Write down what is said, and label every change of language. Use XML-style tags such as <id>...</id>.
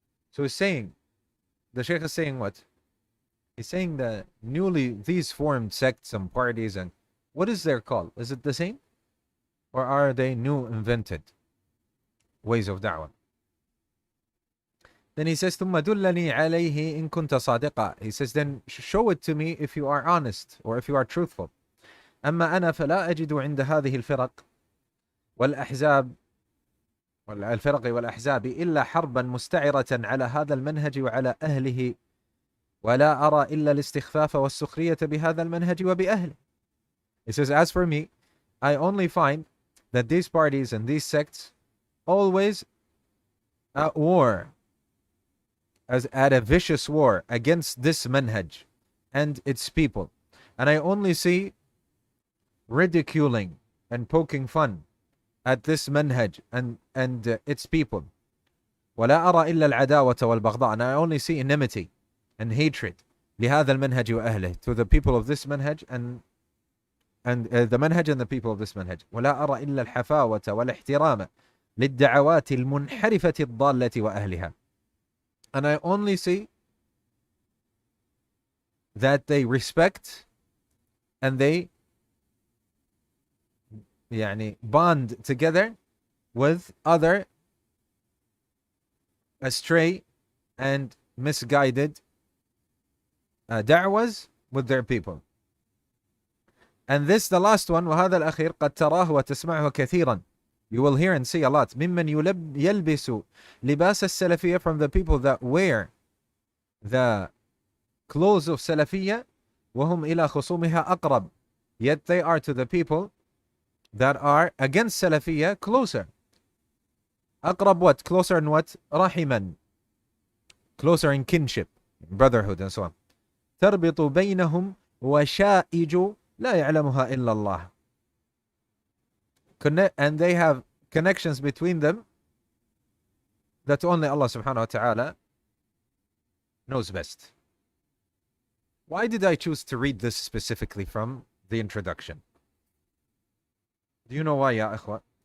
<en>So he's saying, the Shaykh is saying what? He's saying that these formed sects and parties, and what is their call? Is it the same? Or are they new invented ways of da'wah? Then he says,</en> <ar>ثُمَّ دُلَّنِي عَلَيْهِ إِن كُنْتَ صَادِقًا.</ar> <en>He says, then show it to me if you are honest or if you are truthful.</en> <ar>أما أنا فلا أجد عند هذه الفرق والأحزاب والأحزاب إلا حربا مستعرة على هذا المنهج وعلى أهله ولا أرى إلا الاستخفاف والسخرية بهذا المنهج وبأهله.</ar> <en>He says, as for me, I only find that these parties and these sects always at war, as at a vicious war against this manhaj and its people. And I only see ridiculing and poking fun at this manhaj and its people.</en> <ar>ولا أرى إلا العداوة والبغضاء.</ar> <en>And I only see enmity and hatred</en> <ar>لهذا المنهج وأهله,</ar> <en>to the people of this manhaj and the manhaj and the people of this manhaj.</en> <ar>ولا أرى إلا الحفاوة والاحترام للدعوات المنحرفة الضالة وأهلها.</ar> <en>And I only see that they respect and they bond together with other astray and misguided da'was with their people. And this, the last one,</en> <ar>وهذا الأخير قد تراه وتسمعه كثيرا.</ar> <en>You will hear and see a lot.</en> <ar>ممن يلبس لباس السلفية,</ar> <en>from the people that wear the clothes of Salafiyya,</en> <ar>وهم إلى خصومها أقرب.</ar> <en>Yet they are to the people that are against Salafiyya closer.</en> <ar>أقرب</ar> <en>what? Closer in what?</en> <ar>رحما.</ar> <en>Closer in kinship, brotherhood and so on.</en> <ar>تربط بينهم وشائج لا يعلمها إلا الله.</ar> <en>And they have connections between them that only Allah subhanahu wa ta'ala knows best. Why did I choose to read this specifically from the introduction? Do you know why, ya ikhwa?</en>